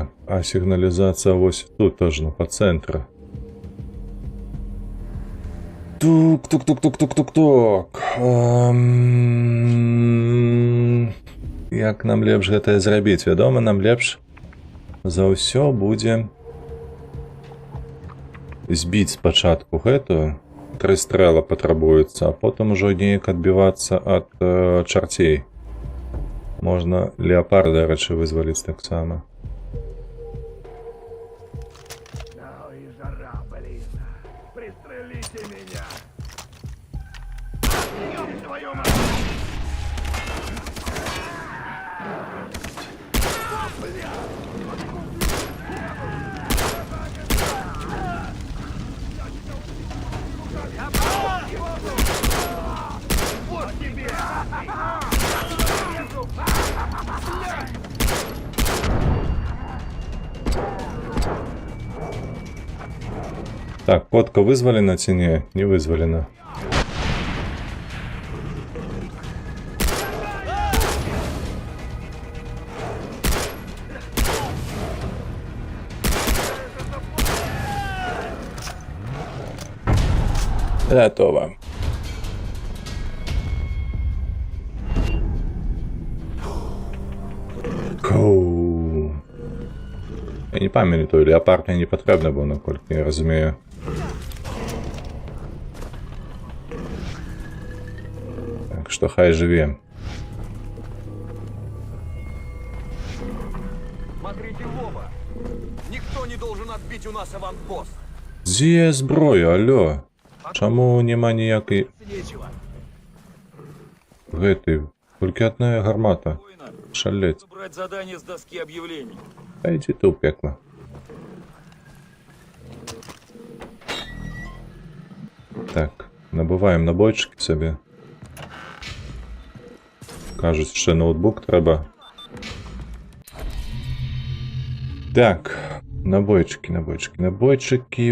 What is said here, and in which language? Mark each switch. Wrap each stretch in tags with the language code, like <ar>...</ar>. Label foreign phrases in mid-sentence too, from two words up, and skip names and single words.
<ru>А сигнализация вось тут тоже, ну, по центру. Тук-тук-тук-тук-тук-тук-тук.</ru> <be>Як нам лепш гэта зрабіць? Вядома, нам лепш за ўсё будзе збіць спачатку гэтую. 3 стрела патрабуецца, а потым ужо неяк адбівацца ад чарцей. Можна леапарда, рэчы, вызваліць таксама.</be> <ru>Ой, жара, блин. Пристрелите меня. Ёб твою мать! Вот тебе! Так,</ru> <be>котка вызвалена ці не? Не вызвалена.</be> <ru>Готово. Коу.</ru> <uk>Я не пам'ятаю, леопард мені не потрібно був, наколькі я розумію. Так що хай живе.</uk> <ru>Смотрите в оба. Никто не должен отбить у нас аванпост.</ru> <uk>З'є зброю, алло. Чому нема ніякої...</uk> <ru>Нечего.</ru> <uk>Гэтай, тільки одна гармата.</uk> <ru>Шалеть. Брать задание с доски объявлений.</ru> <uk>А йди ти в пекло. Так, набуваємо набойчики собі. Кажуть, ще ноутбук треба. Так, набойчики, набойчики, набойчики.</uk>